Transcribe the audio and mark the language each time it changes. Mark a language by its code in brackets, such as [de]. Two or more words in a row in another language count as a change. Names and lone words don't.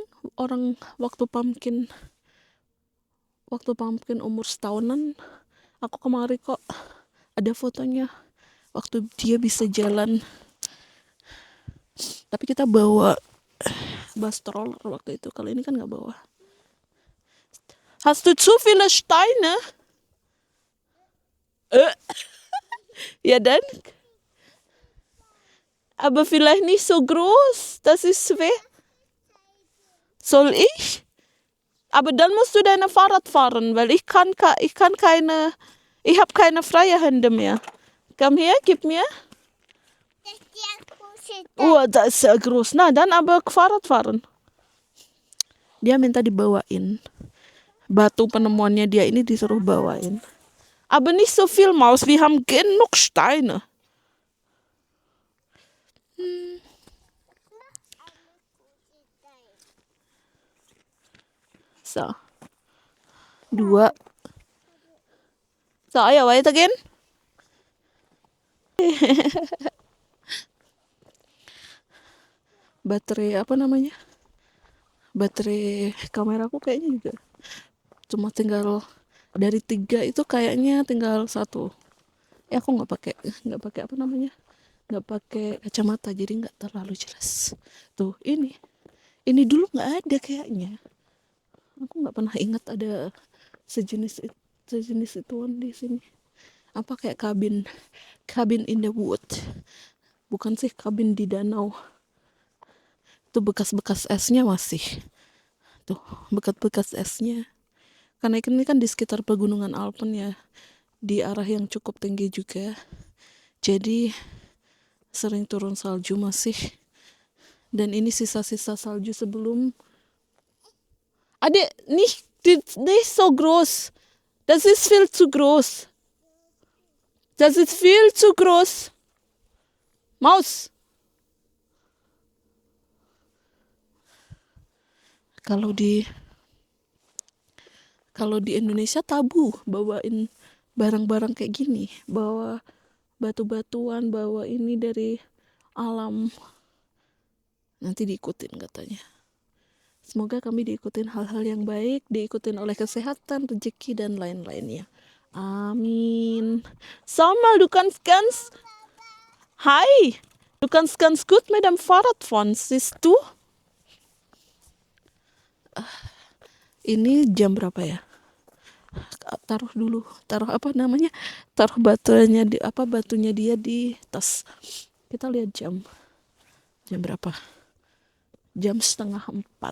[id] Orang waktu pumpkin umur setahunan. Aku kemarin kok ada fotonya. Waktu dia bisa jalan. Tapi kita bawa bus stroller waktu itu. Kalau ini kan nggak bawa. [de] Hast du zu viele Steine? Ja dann. Aber vielleicht nicht so groß. Das ist schwer. Soll ich? Aber dann musst du deine Fahrrad fahren, weil ich habe keine freie Hände mehr. Komm her, gib mir. Das ist der große Oh, das ist sehr groß. Na, dann aber Fahrrad fahren. [id] Dia minta dibawain. Batu penemuannya dia ini disuruh bawain. [de] Aber nicht so viel, Maus. Wir haben genug Steine. So. 2. So, ayo weitergehen. [id] Baterai apa namanya? Baterai kameraku kayaknya juga cuma tinggal dari 3 itu kayaknya tinggal 1. Aku nggak pakai apa namanya? Nggak pakai kacamata jadi nggak terlalu jelas. Tuh ini dulu nggak ada kayaknya. Aku nggak pernah ingat ada sejenis ituan di sini. Apa kayak kabin [en] in the wood. [id] Bukan sih kabin di danau. Tuh bekas-bekas esnya masih. Tuh bekas-bekas esnya. Karena ini kan di sekitar pegunungan Alpen ya. Di arah yang cukup tinggi juga. Jadi sering turun salju masih. Dan ini sisa-sisa salju sebelum. Adik, [de] nicht so groß. Das ist viel zu groß. Das ist viel zu groß. Maus. [id] Kalau di Indonesia tabu bawain barang-barang kayak gini, bawa batu-batuan, bawa ini dari alam, nanti diikutin katanya. Semoga kami diikutin hal-hal yang baik, diikutin oleh kesehatan, rezeki, dan lain-lainnya. Amin. [de] Samuel, du kannst ganz... Hi! Du kannst ganz gut mit dem Fahrrad fahren, siehst du? [id] Ini jam berapa ya? Taruh dulu, taruh apa namanya? Taruh batunya batunya dia di tas. Kita lihat jam. Jam berapa? Jam 3:30.